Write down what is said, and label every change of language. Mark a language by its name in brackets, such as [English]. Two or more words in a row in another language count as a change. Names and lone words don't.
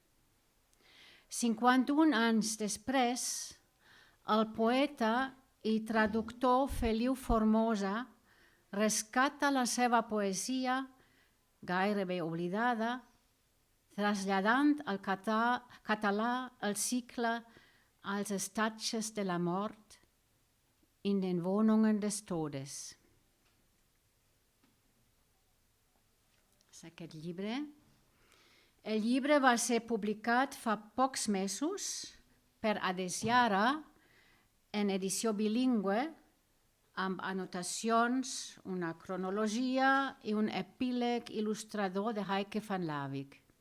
[Catalan] 51 anys després, el poeta i traductor Feliu Formosa rescata la seva poesia, gairebé oblidada, traslladant al català el cicle als estatges de la mort [German] in den Wohnungen des Todes. [Catalan] És aquest llibre. El llibre va ser publicat fa pocs mesos per Adesiara en edició bilingüe amb anotacions, una cronologia i un epíleg il·lustrador de Heike van Lawick.